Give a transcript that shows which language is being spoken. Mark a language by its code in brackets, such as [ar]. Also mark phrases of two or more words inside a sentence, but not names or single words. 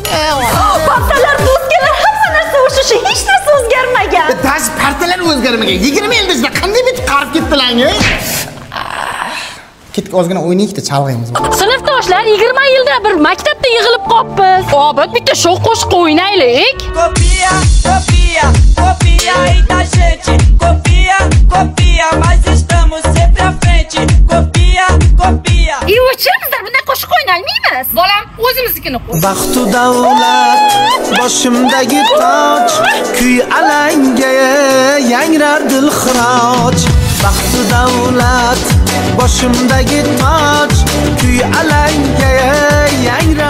[uz] Partalar o'zgargan, hamma narsa o'sha, hech narsa o'zgarmagan. Dash partalar o'zgarmagan. 20 yilda sizlar qanday bitib qarib ketdilar-ku? Ketdik ozgina o'ynaylik-da, chalg'aymiz. Sinfdoshlar 20 yilda bir maktabda yig'ilib qolibmiz. Obod bitta sho'x qo'shiq o'ynaylik. [pt] Copia, copia, copia aí da gente. Copia, copia, mas estamos sempre à frente. Copia, copia. [uz] O'chimizlar bunday qo'shiq o'ynaymiz. Bolam o'zimiznikini qo'y. Baxtu davlat boshimdagi toj, kuy alanga yangrar dilxiroj. Baxtu davlat boshimdagi toj, kuy alanga yangrar.